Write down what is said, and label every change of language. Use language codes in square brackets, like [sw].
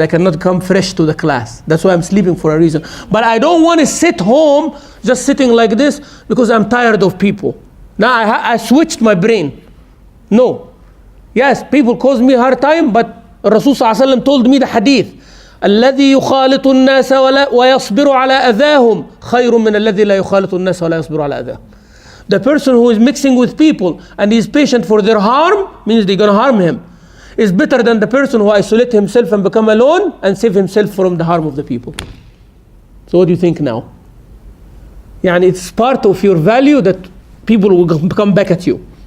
[en] I cannot come fresh to the class. That's why I'm sleeping for a reason. But I don't want to sit home just sitting like this because I'm tired of people. Now I switched my brain. No. Yes, people cause me a hard time, but Rasul ﷺ told me the hadith. [ar] الذي يخالط الناس ويصبر على أذاهم خير من الذي لا يخالط الناس ولا يصبر على أذاهم. [en] The person who is mixing with people and is patient for their harm, means they're going to harm him, is better than the person who isolates himself and become alone and save himself from the harm of the people. So what do you think now? Yani it's part of your value that people will come back at you.